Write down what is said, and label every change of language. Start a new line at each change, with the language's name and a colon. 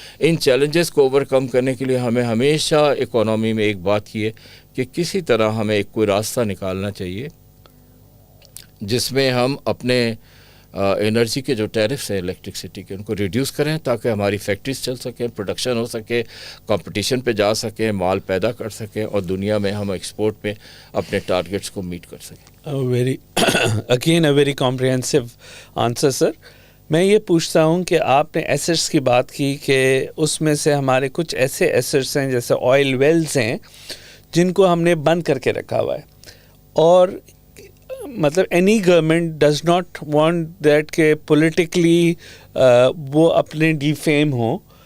Urdu: ان challenges کو over کم کرنے کے لیے ہمیں ہمیشہ اکانومی میں ایک بات کی ہے کہ کسی طرح ہمیں ایک کوئی راستہ نکالنا چاہیے جس میں ہم اپنے انرجی کے جو ٹیرفس ہیں الیکٹرکسٹی کے ان کو ریڈیوس کریں تاکہ ہماری فیکٹریز چل سکیں, پروڈکشن ہو سکے, کمپٹیشن پہ جا سکیں, مال پیدا کر سکیں اور دنیا میں ہم ایکسپورٹ میں اپنے ٹارگیٹس کو میٹ کر سکیں.
English: Again a very comprehensive answer sir.
Urdu: میں یہ پوچھتا ہوں کہ آپ نے ایسٹس کی بات کی کہ اس میں سے ہمارے کچھ ایسے ایسٹس ہیں جیسے آئل ویلز ہیں جن کو ہم نے بند کر کے رکھا ہوا ہے, اور مطلب
English: any government does not want that
Urdu: کہ پولیٹیکلی وہ اپنے ڈیفیم ہوں.